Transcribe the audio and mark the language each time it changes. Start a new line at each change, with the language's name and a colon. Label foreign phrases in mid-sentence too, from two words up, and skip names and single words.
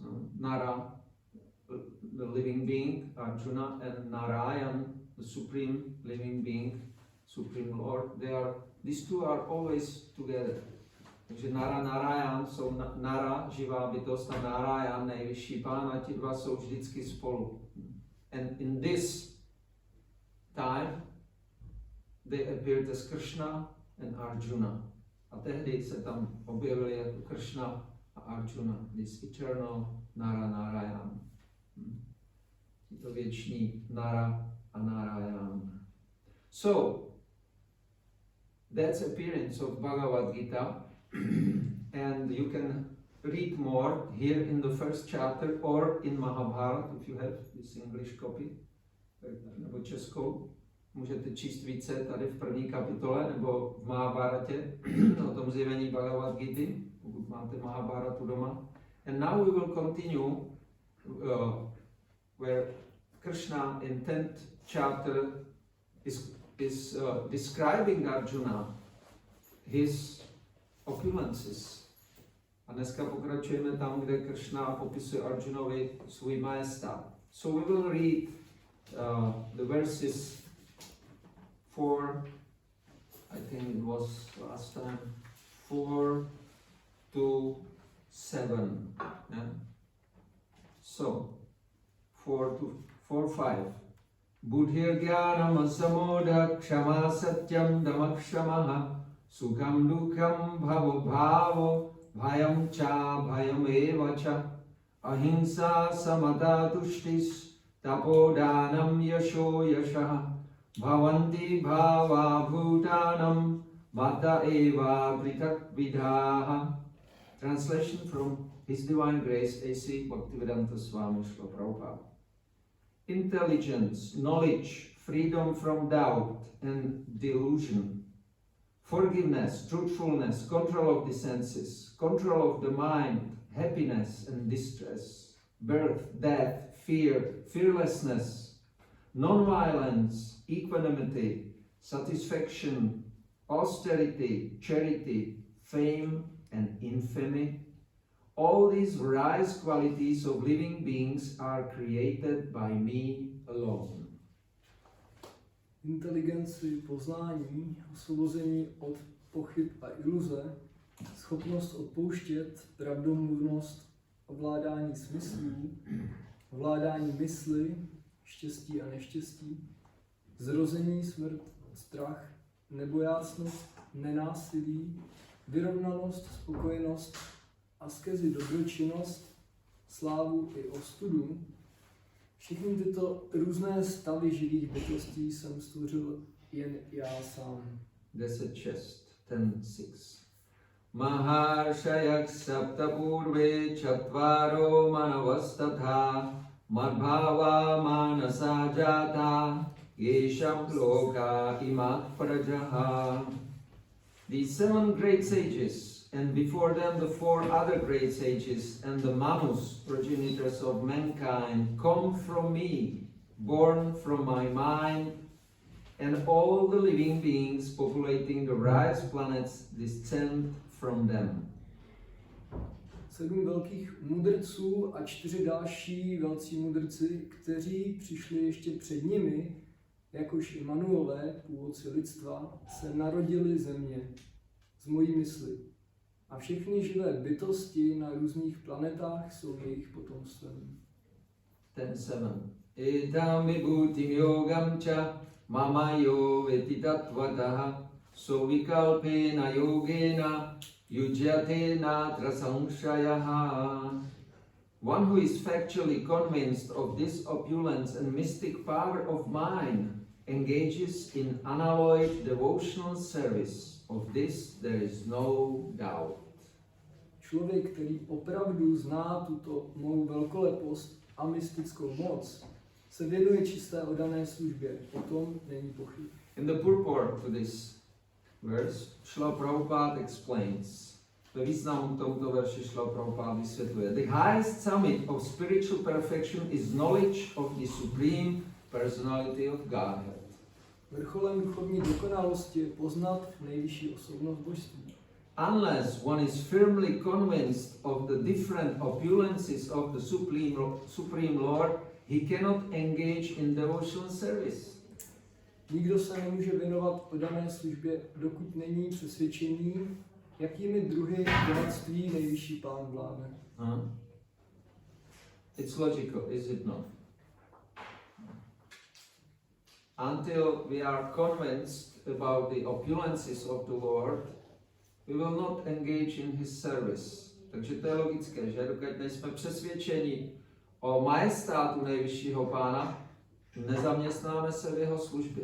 English: Nara, the living being, Arjuna, and Narayan, the supreme living being, supreme Lord. These two are always together.
Czech: Takže Nara, Narayan jsou Nara, živá bytost, a Narayan, nejvyšší pán, a ti dva jsou vždycky spolu.
English: And in this time, they appeared as Krishna and Arjuna.
Czech: A tehdy se tam objevili jako Krishna a Arjuna,
English: this eternal Nara, Narayan.
Czech: věčný Nara a Narayan.
English: So, that's appearance of Bhagavad Gita, and you can read more here in the first chapter or in Mahabharata if you have this English copy,
Czech: nebo českou. Můžete číst více tady v první kapitole nebo v Mahabharatě o tom zjevení Bhagavad Gity, pokud máte Mahabharatu doma.
English: And now we will continue where Krishna in 10th chapter is describing Arjuna, his opulences.
Czech: A dneska pokračujeme tam, kde Krishna popisuje Arjunovi svůj majestát.
English: So we will read the verses 4, I think it was last time, 4 to 7. Yeah? So, 4, 5.
Sanskrit: Buddhirgyanam samoda kshama satyam damakshamaha sukham dukham bhavo bhavo bhayam cha bhayam evacha ahimsa samata tushtis tapodanam yasho yashaha bhavanti bhava bhutanam mata eva pritak vidhaha.
English: Translation from His Divine Grace A.C. Bhaktivedanta Swami Srila Prabhupada. Intelligence, knowledge, freedom from doubt and delusion, forgiveness, truthfulness, control of the senses, control of the mind, happiness and distress, birth, death, fear, fearlessness, non-violence, equanimity, satisfaction, austerity, charity, fame and infamy. All these rise qualities of living beings are created by me alone.
Czech: Inteligenci, poznání, osvobození od pochyb a iluze, schopnost odpouštět, pravdomluvnost, ovládání smyslů, ovládání mysli, štěstí a neštěstí, zrození, smrt, strach, nebojácnost, nenásilí, vyrovnanost, spokojenost, askezi, dobročinnost, slávu i ostudu. Všechny tyto různé stavy živých bytostí jsem stvořil jen já sám. 10:6.
Sanskrit: Maharshayak saptapurve chatvaro manavastatha madbhava manasa jata yesham loka imat prajaha.
English: These 7 great sages, and before them the 4 other great sages, and the Manus, progenitors of mankind, come from me, born from my mind, and all the living beings populating the rise planets descend from them.
Czech: 7 velkých mudrců a 4 další velcí mudrci, kteří přišli ještě před nimi, jakož i Manuové, původci lidstva, se narodili země z mojí mysli. A všechny živé bytosti na různých planetách jsou jejich potomstvem. 10:7.
Sanskrit: Etam vibhutim yogam cha mama yo veti tattvataha sovikalpena yogena yujyate natra samshayaha.
English: One who is factually convinced of this opulence and mystic power of mine engages in unalloyed devotional service. Of this there is no doubt.
Czech: Člověk, který opravdu zná tuto mou velkolepost a mystickou moc, se věnuje čisté oddané službě. O tom není pochyb.
English: In the purport to this verse, Srila Prabhupada explains,
Czech: ve významu tomuto verši Srila Prabhupada vysvětluje:
English: The highest summit of spiritual perfection is knowledge of the Supreme Personality of Godhead.
Czech: Vrcholem duchovní dokonalosti je poznat nejvyšší osobnost božství.
English: Unless one is firmly convinced of the different opulences of the Supreme Lord, he cannot engage in devotional service.
Czech: Nikdo se nemůže věnovat oddané službě, dokud není přesvědčený, jakými druhy bohatství nejvyšší pán vládne.
English: It's logical, is it not? Until we are convinced about the opulences of the Lord, we will not engage in his service.
Czech: Takže to je logické, že dokud nejsme přesvědčeni o majestátu nejvyššího pána, nezaměstnáme se v jeho službě.